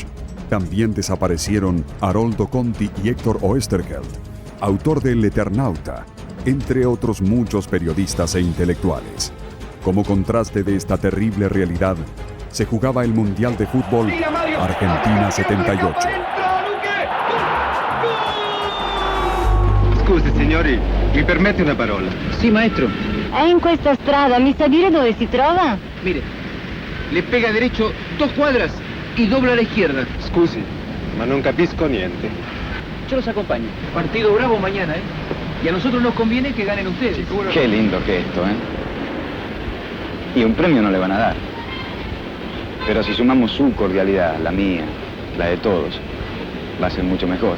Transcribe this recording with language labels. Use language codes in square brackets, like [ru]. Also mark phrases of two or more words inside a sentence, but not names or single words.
[es] También desaparecieron Haroldo Conti y Héctor Oesterheld, autor de El Eternauta, entre otros muchos periodistas e intelectuales. Como contraste de esta terrible realidad, se jugaba el Mundial de Fútbol Argentina 78. [it] Scusi signori, mi permette una parola? Sì, maestro. È in questa strada, mi sa dire dove si trova? [es] Mire, le pega derecho 2 cuadras y dobla a la izquierda. Scusi, ma non capisco niente. Yo los acompaño. Partido bravo mañana, ¿eh? Y a nosotros nos conviene que ganen ustedes. Qué lindo que esto, ¿eh? Y un premio no le van a dar. Pero si sumamos su cordialidad, la mía, la de todos, va a ser mucho mejor.